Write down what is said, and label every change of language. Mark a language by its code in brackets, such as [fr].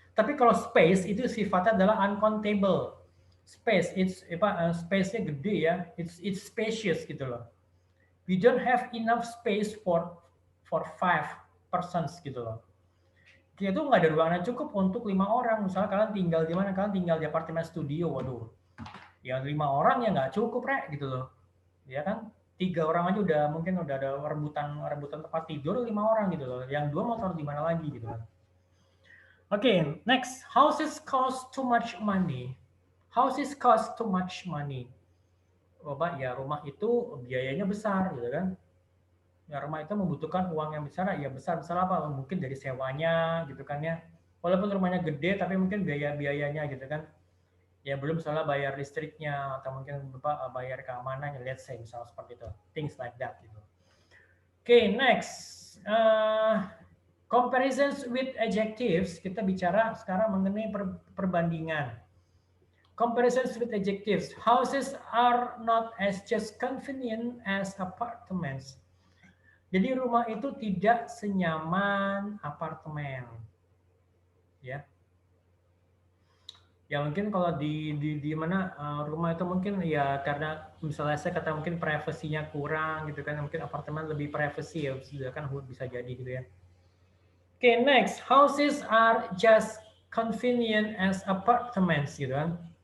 [id] Tapi kalau space itu sifatnya adalah uncountable. Space, space-nya gede ya. [en] It's spacious [id] gitu loh. [en] We don't have enough space for 5 persons [id] gitu loh. Kita tuh nggak ada ruangan cukup untuk 5 orang. Misalnya kalian tinggal di mana? Kalian tinggal di apartemen studio, waduh. Ya 5 orang ya nggak cukup, Rek, gitu loh. Ya kan? 3 orang aja udah mungkin udah ada rebutan tempat tidur 5 orang gitu loh. Yang 2 mau taruh di mana lagi gitu kan. Oke, next. [en] Houses cost too much money. Houses cost too much money. [id] Bapak, ya rumah itu biayanya besar gitu kan. Ya rumah itu membutuhkan uang yang besar, ya besar apa? Mungkin dari sewanya gitu kan ya. Walaupun rumahnya gede, tapi mungkin biayanya gitu kan. Ya belum salah bayar listriknya atau mungkin Bapak bayar keamanan, [en] let's say [id] misalnya seperti itu. [en] Things like that gitu. Okay, next. Comparisons with adjectives. [id] Kita bicara sekarang mengenai perbandingan. [en] Comparisons with adjectives. Houses are not as just convenient as apartments. [id] Jadi rumah itu tidak senyaman apartemen. Ya. Ya mungkin kalau di mana rumah itu mungkin ya karena misalnya saya kata mungkin privasinya kurang gitu kan, mungkin apartemen lebih privasi ya, kan bisa jadi gitu ya. [en] Okay, next, houses are just convenient as apartments [id] gitu kan.